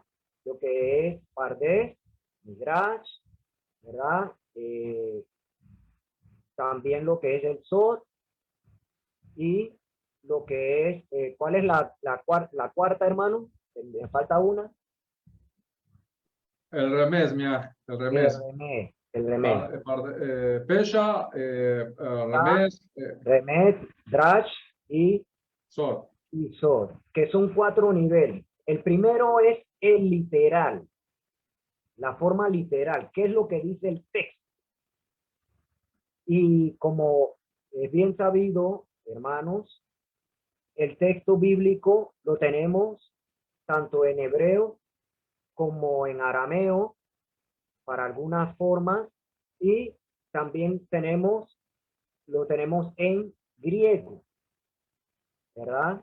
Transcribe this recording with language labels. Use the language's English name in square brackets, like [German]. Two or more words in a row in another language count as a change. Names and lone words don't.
[Spanish] Lo que es Pardes, Midrash, ¿verdad? También lo que es el Sod y lo que es, ¿cuál es la cuarta, hermano? Me falta una. El remés, mira, el El remés. Remés, el Remés. Pesha, Ah, remés, Remés, Drash y Sod. Sod, que son 4 niveles. El primero es el literal, la forma literal, ¿qué es lo que dice el texto? Y como es bien sabido, hermanos, el texto bíblico lo tenemos tanto en hebreo como en arameo para algunas formas y también lo tenemos en griego, ¿verdad?